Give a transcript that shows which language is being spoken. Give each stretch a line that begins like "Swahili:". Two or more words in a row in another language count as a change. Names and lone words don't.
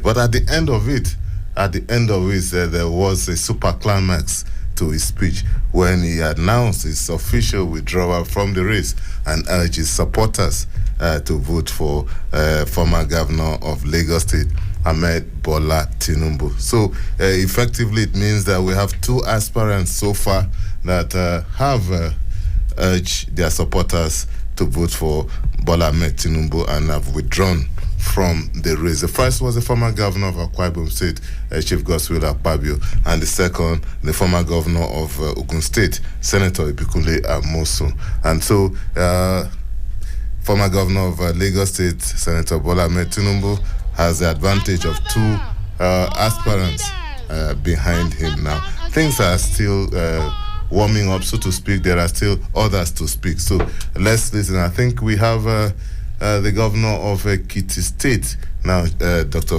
English: But at the end of it, there was a super climax to his speech when he announced his official withdrawal from the race and urged his supporters to vote for former governor of Lagos State, Ahmed Bola Tinubu. So effectively, it means that we have two aspirants so far that have urged their supporters to vote for Bola Ahmed Tinubu and have withdrawn from the race. The first was the former governor of Akwa Ibom State, Chief Godswill Akpabio, and the second, the former governor of Ogun State, Senator Ibikunle Amosun. And so, former governor of Lagos State, Senator Bola Ahmed Tinubu, has the advantage of two aspirants behind him now. Things are still warming up, so to speak. There are still others to speak. So let's listen. I think we have the governor of Ekiti State now, Dr.